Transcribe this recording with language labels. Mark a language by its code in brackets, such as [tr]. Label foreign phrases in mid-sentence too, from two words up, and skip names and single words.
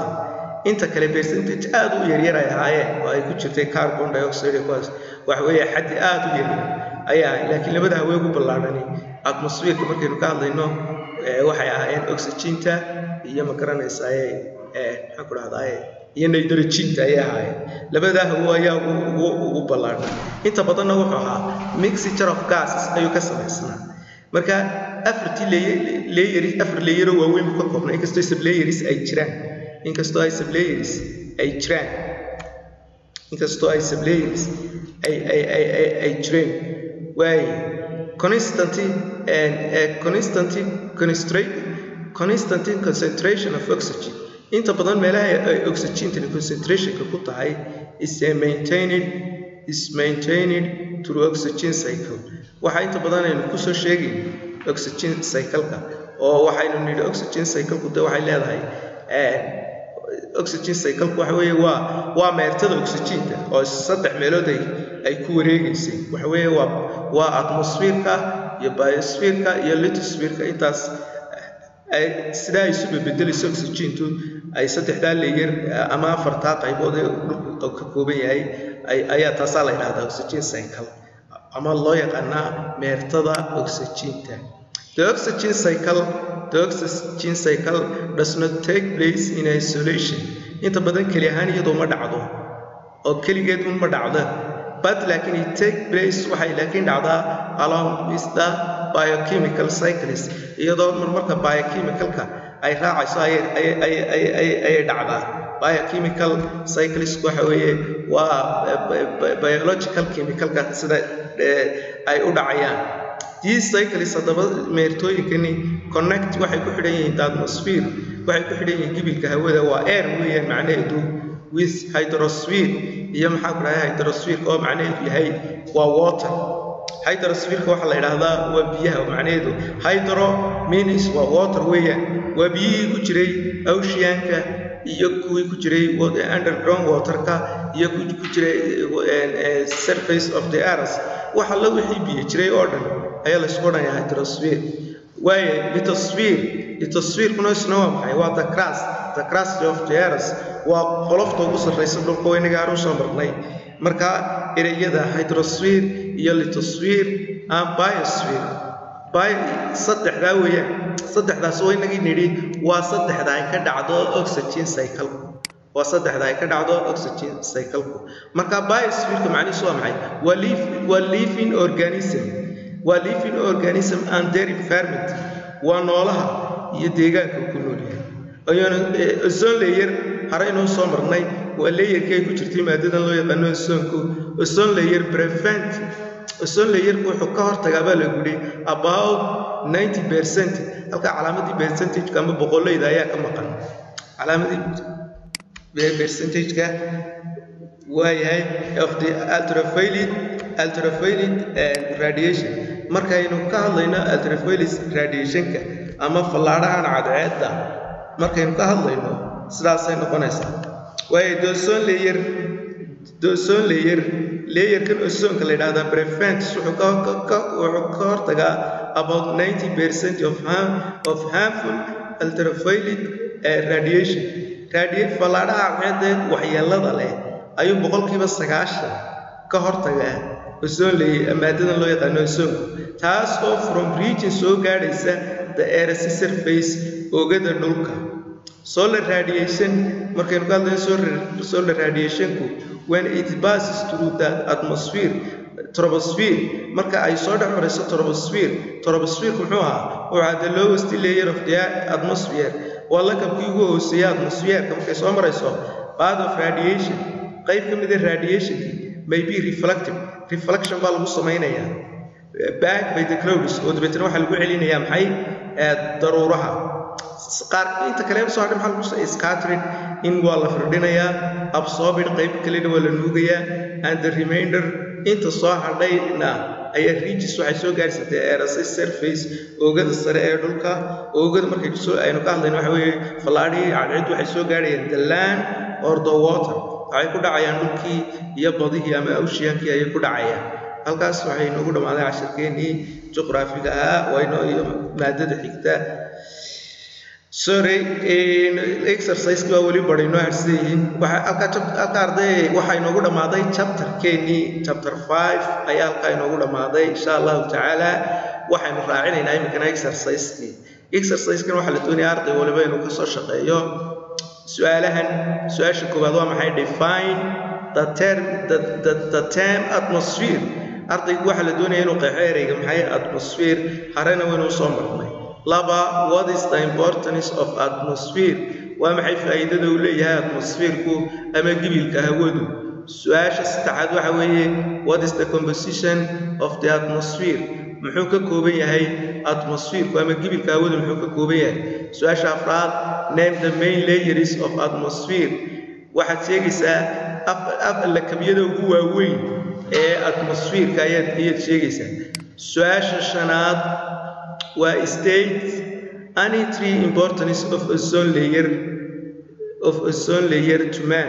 [so] inta kale percentage aad u yar ay ahaayeen oo ay ku jirtay [en] carbon dioxide [so] waxa weeye xaddi aad u yar ayaa, laakiin labada hawo ugu ballaadhani atmosphere-ka markaynu ka hadlayno waxay ahaayeen oxygen-ta iyo ma garanaysaa maxaan ku dhahdaa iyo nitrogen-ta ay ahaayeen. labada hawo ayaa ugu ballaadhan. inta badanna wuxuu ahaa [en] mixture of gases [so] ayuu ka samaysnaa. marka afar layer oo waaweyn ka koobnaa inkastoo sublayers ay jiraan. inkastoo ay sublayers ay jireen. [en] way constant concentration of oxygen. [so] inta badan meelaha ay oxygen-ta concentration-ka ku tahay [en] is maintained through oxygen cycle. [so] waxa inta badan aynu ku soo sheegay [en] oxygen cycle-ka [so] oo waxaynu nidhi [en] oxygen cycle-ku [so] waxay leedahay [en] oxygen cycle [so] waxa weeye waa meertada oxygen-ta oo saddex meelood ay ku wareegaysay. waxa weeye waa atmosphere-ka iyo biosphere-ka iyo lithosphere-ka. intaas sida ay isu bedelayso oxygen-tu ay saddexda layer ama afarta qaybood ee dhulku ka kooban yahay ayaa taasaa la yiraahdaa [en] oxygen cycle [so] ama loo yaqaanaa meertada oxygen-ta. [en] The oxygen cycle does not take place in isolation. [so] inta badan keli ahaan iyadoo ma dhacdo oo keligeed ma dhacdo, [en] but laakiin it take place [so] waxay laakiin dhacdaa [en] along with the biochemical cycles. [so] iyadoo marmarka biochemical-ka ay raacayso ay dhacdaa. [en] biochemical cycles [so] waxa weeye waa [en] biological chemical-ka [so] sida ay u dhacayaan. [en] these cycles [so] haddaba meertooyinkani connect waxay ku xidhan yihiin atmosphere, waxay ku xidhan yihiin gibilka hawada waa air weeyaan macnaheedu, [en] with hydrosphere [so] iyo maxaa ku dhahay hydrosphere oo macnaheedu yahay waa water. hydrosphere-ka waxaa la yidhaahdaa waa biyaha macnaheedu. [en] hydro means [so] waa water weeyaan, waa biyihii ku jiray ocean-ka iyo kuwii ku jiray [en] underground water-ka [so] iyo kuwii ku jiray [en] surface of the earth. [so] waxa la wixii biyo jiray oo dhan ayaa la isku odhanayaa hydrosphere. waaye lithosphere-kuna isna waa maxay? [en] waa the crust of the earth, [so] waa qolofta ugu sarreysa dhulka weynaga aan u soo marnay. marka ereyada hydrosphere iyo [en] lithosphere and biosphere [so] saddexdaa weeyaan. saddexdaas oo inagii nidhi waa saddexda ay ka dhacdo [en] oxygen cycle. [so] waa saddexda ay ka dhacdo [en] oxygen cycle-ku. [so] marka biosphere-ka macnihiisu waa maxay? [en] waa living organism and their environment. [so] waa noolaha iyo deegaanka ku nool yahay. [en] ozone layer [so] hore inuu soo marnay waa layerka ay ku jirtay maadadan loo yaqaano ozone-ku. [en] ozone layer [so] wuxuu ka hortagaa baa lagu yidhi [en] about 90%. [so] halka calaamadii percentage-ka ama boqolleyda ayaa ka maqan. calaamadii percentage-ka waayahay [en] of the ultraviolet radiation. [so] Markaynu ka hadlayno [en] ultraviolet radiation-ka [so] ama fallaadhahan cadceedda markaynu ka hadlayno sidaasay noqonaysaa. [en] waayo the ozone layer [so] layerkan ozonka la yidhaahdaa [en] prevents [so] wuxuu ka hortagaa [en] about 90% of harmful ultraviolet radiation. [so] fallaadhaha cadceeddeed waxyeellada leh ayuu 90% ka hortagaa [en] ozone layer [so] maadadan loo yaqaano ozonka, taas oo [en] from region [so] soo gaadhaysa [en] the earth's surface [so] oogada dhulka. [en] Solar radiation [so] markaynu ka hadlayno [en] solar radiation-ku when it passes through the troposphere [so] marka ay soo dhex marayso troposphere-ku muxuu ahaa waa [en] the lowest layer of the atmosphere [so] waa lakabkii ugu hooseeya atmosphere-ka markay soo marayso. [en] Part of radiation [so] qayb ka mid ah radiation-ki [en] may be reflection [so] baa lagu samaynayaa [en] back by the clouds [so] oo dabeetana waxaa lagu celinayaa maxay daruuraha qaar inta kale soo hadhay maxaa lagu [en] scattered in [so] waa la firdhinayaa absorbed qayb kalena waa la nuugayaa [en] and the remainder [so] inta soo hadhayna ayaa reaches waxay soo gaarsiisay [en] earth's surface [so] oogada sare ee dhulka. oogada markay aynu ka hadlayno waxa weeye fallaadhii cadceeddu waxay soo gaarayaan [en] the land or the water [so] waxay ku dhacayaan dhulkii iyo badihii ama oceankii ayay ku dhacayaan. halkaas waxay inoogu dhammaaday casharkeennii juqraafiga ahaa waynoo iyo maadada xigta. exercise-ki waa weli badhaynoo harsan yihiin. halka arday waxaa inoogu dhammaaday chapter-keennii chapter 5 ayaa halkaa inoogu dhammaaday [ar] إن شاء الله تعالى. [so] waxaynu raacinaynaa iminkana exercise-kii. exercise-kan waxaa la doonayaa arday waliba inuu ka soo shaqeeyo su-aasha koowaad waa maxay? [en] define the term atmosphere. [so] ardaygu waxaa la doonaya inuu qeexo ereyga maxay atmosphere, harena waynu soo marnay. laba, [en] what is the importance of atmosphere? [so] waa maxay faa'iidada uu leeyahay atmosphere-ku ama gibilka hawadu? su-aasha saddexaad waxa weeye [en] what is the composition of the atmosphere? [so] muxuu ka kooban yahay atmosphere-ku ama gibilka hawadu muxuu ka kooban yahay? su-aasha afraad [en] name the main layers of atmosphere. [so] waxaad sheegaysaa lakabyada ugu waaweyn ee atmosphere-ka ayaad sheegaysaa. su-aasha shanaad waa [en] state any three importance of ozone layer to man.